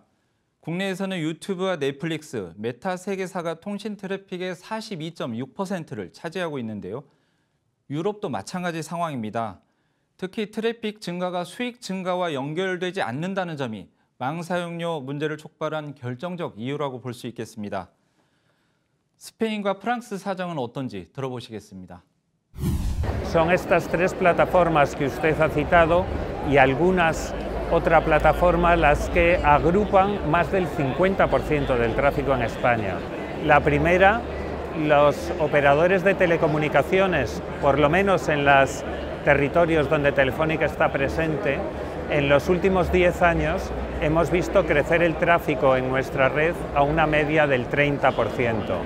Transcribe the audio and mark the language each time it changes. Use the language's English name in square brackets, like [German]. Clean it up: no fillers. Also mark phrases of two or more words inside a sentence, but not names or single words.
[Korean] 국내에서는 유튜브와 넷플릭스, 메타 세 개사가 통신 트래픽의 42.6%를 차지하고 있는데요. 유럽도 마찬가지 상황입니다. 특히 트래픽 증가가 수익 증가와 연결되지 않는다는 점이 망 사용료 문제를 촉발한 결정적 이유라고 볼 수 있겠습니다. 스페인과 프랑스 사정은 어떤지 들어보시겠습니다. [Spanish] Son estas tres plataformas que usted ha citado y algunas otra plataforma las que agrupan más del 50% del tráfico en España. La primera, los operadores de telecomunicaciones, por lo menos en los territorios donde Telefónica está presente, en los últimos 10 años hemos visto crecer el tráfico en nuestra red a una media del 30%.